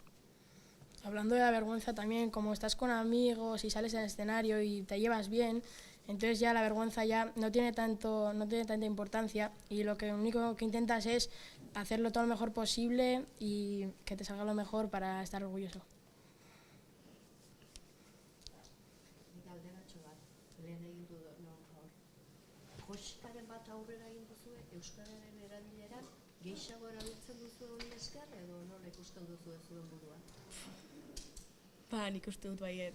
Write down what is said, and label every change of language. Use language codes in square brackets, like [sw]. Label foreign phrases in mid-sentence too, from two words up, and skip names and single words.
[es] Hablando de la vergüenza también, como estás con amigos y sales al escenario y te llevas bien, entonces ya la vergüenza ya no tiene tanta importancia y lo único que intentas es hacerlo todo lo mejor posible y que te salga lo mejor para estar orgulloso. [eu] Joskaren bat aurrera egin duzu, euskararen erabileran gehiago erabiltzen duzu hori esker edo nola ikusten duzu zuen buruan? Nik uste dut baietz.